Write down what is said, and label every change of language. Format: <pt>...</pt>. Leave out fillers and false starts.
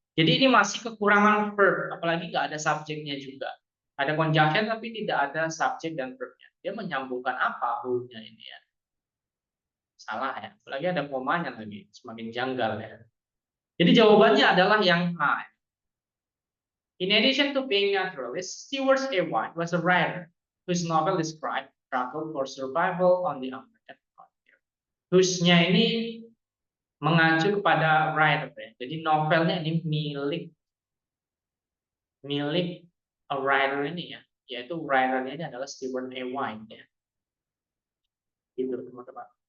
<id>Jadi ini masih kekurangan verb, apalagi nggak ada subjeknya juga. Ada conjunction tapi tidak ada subjek dan verbnya. Dia menyambungkan apa who-nya ini ya? Salah ya. Apalagi ada komanya lagi, semakin janggal ya. Jadi jawabannya adalah yang A.</id> <en>In addition to being naturalist, Stewart A. White was a writer whose novel described struggle for survival on the American frontier.</en> <id>Whose-nya ini mengacu kepada writer ya. Jadi novelnya ini milik a writer ini ya, yaitu writernya ini adalah Stewart A. White ya. Itu teman-teman.</id>